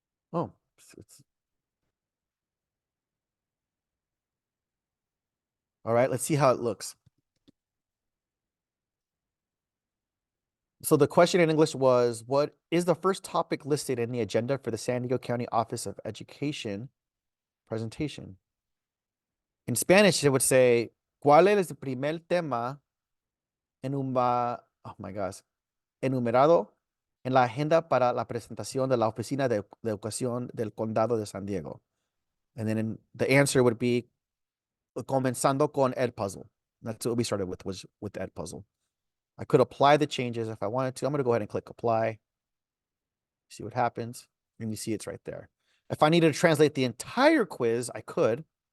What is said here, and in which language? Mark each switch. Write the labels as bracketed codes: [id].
[en] Oh, all right. Let's see how it looks. So the question in English was, what is the first topic listed in the agenda for the San Diego County Office of Education presentation? In Spanish, it would say, [es] ¿Cuál es el primer tema [en] oh my gosh, [es] enumerado en la agenda para la presentación de la Oficina de Educación del Condado de San Diego? [en] And then the answer would be [es] comenzando con [en] Edpuzzle. That's what we started with, was with Edpuzzle. I could apply the changes if I wanted to. I'm going to go ahead and click apply. See what happens. And you see it's right there. If I needed to translate the entire quiz, I could.